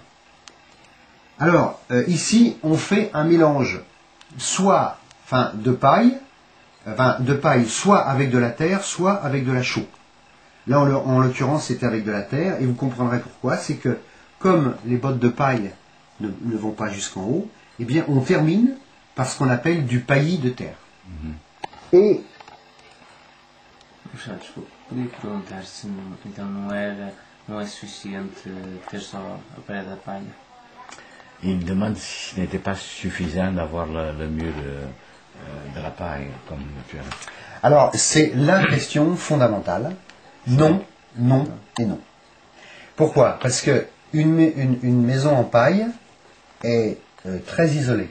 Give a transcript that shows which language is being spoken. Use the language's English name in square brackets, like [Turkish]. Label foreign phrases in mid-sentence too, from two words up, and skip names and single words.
[French] Alors, ici, on fait un mélange, soit de paille, soit avec de la terre, soit avec de la chaux. Là, en l'occurrence, c'était avec de la terre, et vous comprendrez pourquoi. C'est que, comme les bottes de paille ne vont pas jusqu'en haut, eh bien, on termine par ce qu'on appelle du paillis de terre. Et... [Portuguese] Desculpe, podia perguntar se então não é suficiente ter só a parede da palha? [French] Il demande si ce n'était pas suffisant d'avoir le mur de la paille, comme tu as. Alors, c'est la question fondamentale. Non, non et non. Pourquoi? Parce que une maison en paille est très isolée.